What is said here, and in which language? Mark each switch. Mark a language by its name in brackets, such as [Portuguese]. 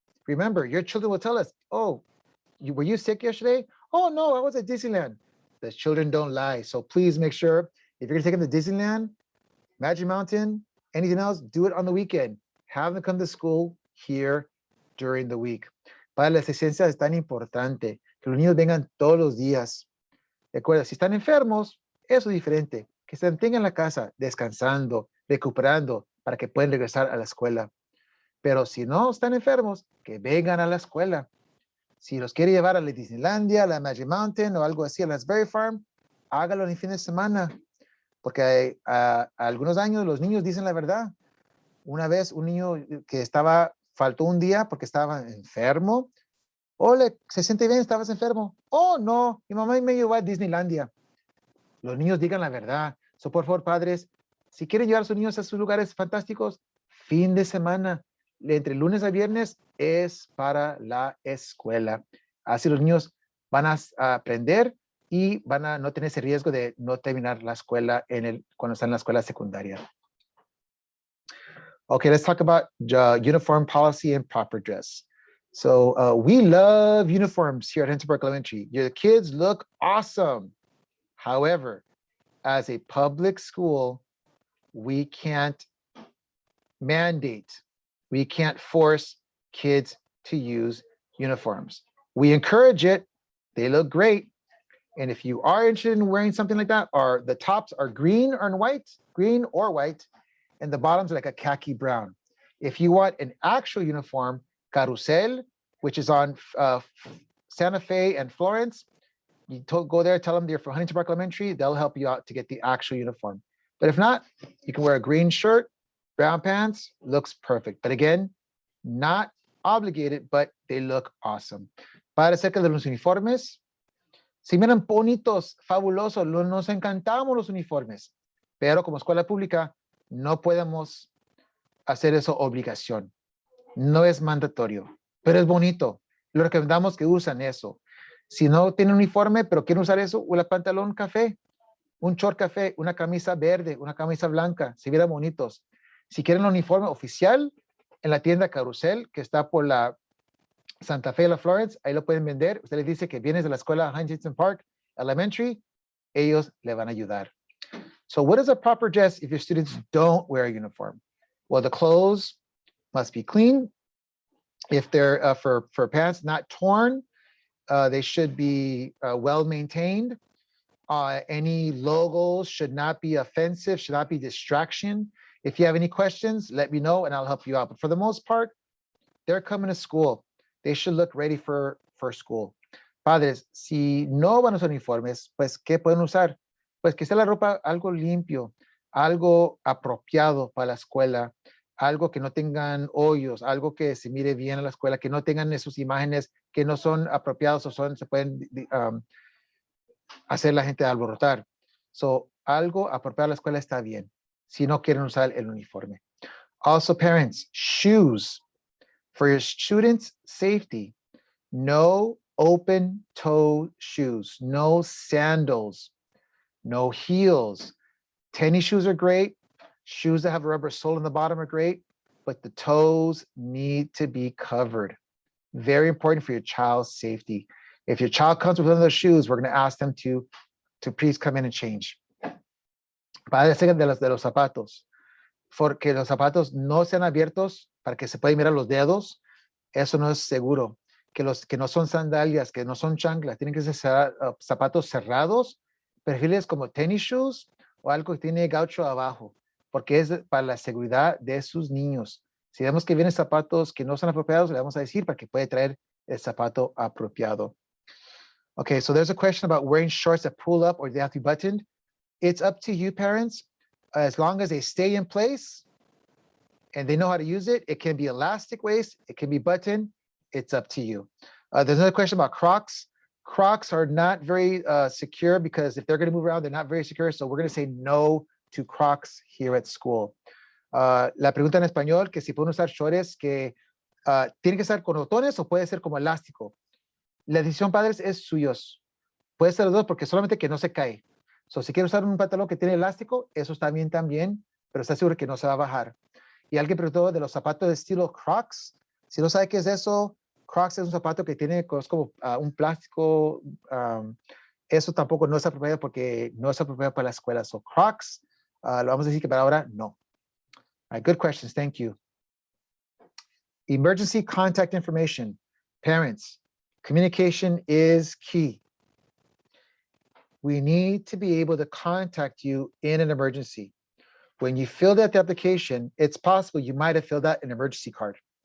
[English] Remember, your children will tell us, oh, were you sick yesterday? Oh, no, I was at Disneyland. The children don't lie. So please make sure if you're going to take them to Disneyland, Magic Mountain, anything else, do it on the weekend. Have them come to school here during the week. [Spanish] Para la asistencia es tan importante que los niños vengan todos los días. Recuerda, si están enfermos, eso es diferente. Que se mantengan en la casa, descansando, recuperando, para que puedan regresar a la escuela. Pero si no están enfermos, que vengan a la escuela. Si los quiere llevar a la Disneylandia, a la Magic Mountain o algo así, a la Berry Farm, hágalo en el fin de semana. Porque algunos años los niños dicen la verdad. Una vez un niño que faltó un día porque estaba enfermo. Ole, se siente bien, estabas enfermo. Oh, no, mi mamá me llevó a Disneylandia. Los niños digan la verdad. So, por favor, padres, si quieren llevar a sus niños a sus lugares fantásticos, fin de semana, entre lunes a viernes, es para la escuela. Así los niños van a aprender y van a no tener ese riesgo de no terminar la escuela cuando están en la escuela secundaria. [English] Okay, let's talk about uniform policy and proper dress. So we love uniforms here at Hunter Park Elementary. Your kids look awesome. However, as a public school, we can't mandate, we can't force kids to use uniforms. We encourage it. They look great. And if you are interested in wearing something like that, or the tops are green or white, and the bottoms are like a khaki brown. If you want an actual uniform, carrusel, which is on Santa Fe and Florence, go there, tell them you're from Huntington Park Elementary. They'll help you out to get the actual uniform. But if not, you can wear a green shirt, brown pants, looks perfect. But again, not obligated, but they look awesome. [Spanish] Para acerca de los uniformes, si miran bonitos, fabulosos, nos encantamos los uniformes, pero como escuela pública no podemos hacer eso obligación. No es mandatorio, pero es bonito. Lo recomendamos que usan eso. Si no tienen uniforme, pero quieren usar eso, un pantalón café, un short café, una camisa verde, una camisa blanca, se vieran bonitos. Si quieren un uniforme oficial, en la tienda Carusel, que está por la Santa Fe, la Florence, ahí lo pueden vender. Usted les dice que vienes de la escuela Huntington Park Elementary, ellos le van a ayudar. [English] So what is a proper dress if your students don't wear a uniform? Well, the clothes must be clean. If they're for pants, not torn, they should be well maintained. Any logos should not be offensive, should not be distraction. If you have any questions, let me know and I'll help you out. But for the most part, they're coming to school. They should look ready for school. [Spanish] Padres, si no van a usar uniformes, pues, ¿qué pueden usar? Pues que sea la ropa algo limpio, algo apropiado para la escuela, algo que no tengan hoyos, algo que se mire bien a la escuela, que no tengan esas imágenes que no son apropiados o se pueden hacer la gente alborotar. So, algo apropiado a la escuela está bien, si no quieren usar el uniforme. [English] Also, parents, shoes. For your students' safety, no open-toe shoes, no sandals, no heels. Tennis shoes are great. Shoes that have a rubber sole in the bottom are great, but the toes need to be covered. Very important for your child's safety. If your child comes with one of those shoes, we're going to ask them to please come in and change. Para decir de los zapatos, porque los zapatos no sean abiertos para que se puedan mirar los dedos, eso no es seguro. Que no son sandalias, que no son chanclas, tienen que ser zapatos cerrados, perfiles como tennis shoes o algo que tiene gaucho abajo, porque es para la seguridad de sus niños. Si vemos que vienen zapatos que no son apropiados, le vamos a decir para que puede traer el zapato apropiado. Okay, so there's a question about wearing shorts that pull up or they have to be buttoned. It's up to you, parents. As long as they stay in place and they know how to use it, it can be elastic waist, it can be buttoned, it's up to you. There's another question about Crocs. Crocs are not very secure because if they're going to move around, they're not very secure. So we're going to say no to Crocs here at school. [Spanish] La pregunta en español, que si pueden usar shorts que tienen que ser con botones o puede ser como elástico. La decisión, padres, es suyos. Puede ser los dos porque solamente que no se cae. So, si quiere usar un pantalón que tiene elástico, eso está bien también, pero está seguro que no se va a bajar. Y alguien preguntó de los zapatos de estilo Crocs. Si no sabe qué es eso, Crocs es un zapato que tiene como un plástico. Eso tampoco no es apropiado porque no es apropiado para la escuela. So Crocs, lo vamos a decir que para ahora no. [English] All right, good questions. Thank you. Emergency contact information. Parents, communication is key. We need to be able to contact you in an emergency. When you filled out the application, it's possible you might have filled out an emergency card.